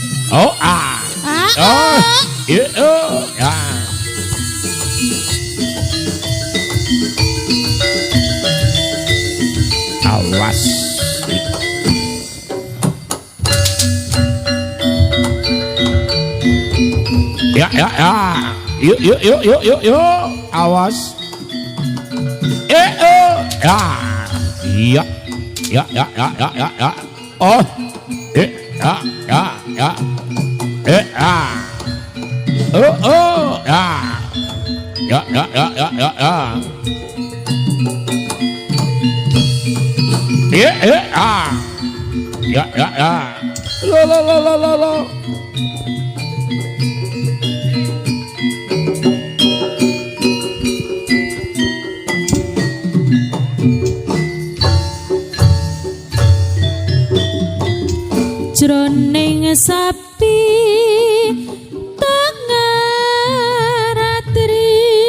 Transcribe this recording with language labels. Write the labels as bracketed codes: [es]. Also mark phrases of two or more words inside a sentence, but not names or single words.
[jv] Oh ah. Oh. Ya. Awas. Ya. Yuk. Awas. Ya. Iya. Ya. Oh. Ya. Oh. Ya. Ya. Lo. Jroning sapi tengah ratri